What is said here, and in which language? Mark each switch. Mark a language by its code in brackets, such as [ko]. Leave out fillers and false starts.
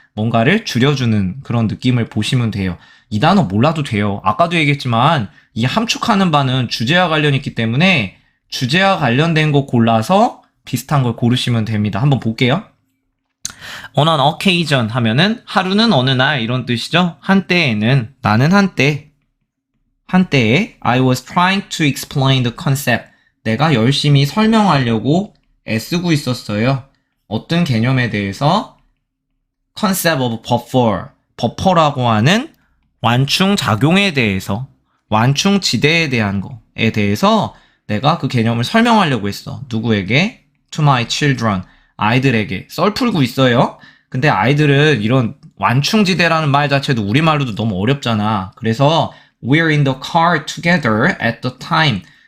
[ko] 뭔가를 줄여주는 그런 느낌을 보시면 돼요. 이 단어 몰라도 돼요. 아까도 얘기했지만 이 함축하는 바는 주제와 관련이 있기 때문에 주제와 관련된 거 골라서 비슷한 걸 고르시면 됩니다. 한번 볼게요. [en] On an occasion [ko] 하면은 하루는 어느 날 이런 뜻이죠. 한때에는 나는 한때에 [en] I was trying to explain the concept. [ko] 내가 열심히 설명하려고 애쓰고 있었어요. 어떤 개념에 대해서? [en] concept of buffer. [ko] 버퍼라고 하는 완충 작용에 대해서, 완충 지대에 대한 거에 대해서 내가 그 개념을 설명하려고 했어. 누구에게? [en] To my children. [ko] 아이들에게. 썰 풀고 있어요. 근데 아이들은 이런 완충지대라는 말 자체도 우리말로도 너무 어렵잖아. 그래서 [en] we're in the car together at the time.